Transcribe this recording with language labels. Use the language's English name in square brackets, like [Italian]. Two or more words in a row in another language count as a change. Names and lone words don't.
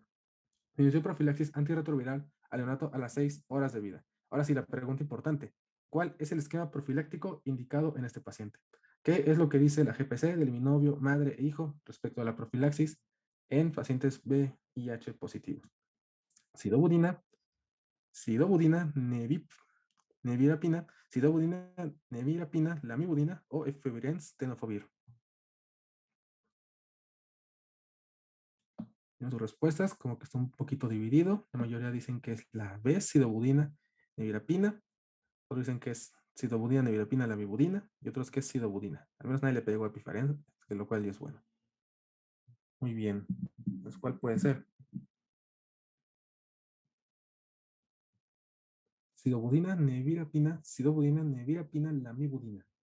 [Spanish] Inició profilaxis antirretroviral al neonato a las 6 horas de vida. Ahora sí, la pregunta importante. ¿Cuál es el esquema profiláctico indicado en este paciente? ¿Qué es lo que dice la GPC del binomio madre e hijo respecto a la profilaxis en pacientes VIH positivos? Sidobudina, sidobudina, nevirapina, sidobudina, nevirapina, lamivudina o efavirenz tenofovir. En sus respuestas, como que está un poquito dividido. La mayoría dicen que es la B, sidobudina, nevirapina. Otros dicen que es sidobudina, nevirapina, lamivudina. Y otros que es sidobudina. Al menos nadie le pegó a epifarenza, de lo cual ya es bueno. Muy bien. Pues, ¿cuál puede ser? Sidobudina, nevirapina, sidobudina, nevirapina, lamivudina.